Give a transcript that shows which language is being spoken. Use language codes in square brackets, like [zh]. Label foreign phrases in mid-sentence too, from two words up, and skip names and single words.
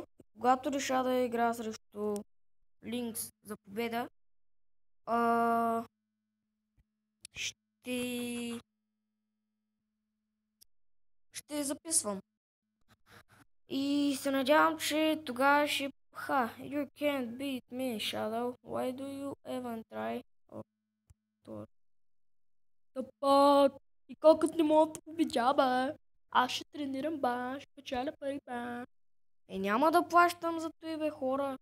[bg] Когато реша да игра срещу Линкс за победа, ще записвам. И се надявам, че тогава ще... [en] You can't beat me, Shadow. Why do you even try? [bg] Пак. И колкото не мога да победя, бе. Аз ще тренирам, бе. Ще печаля пари, бе. Няма да плащам за това, бе, хора.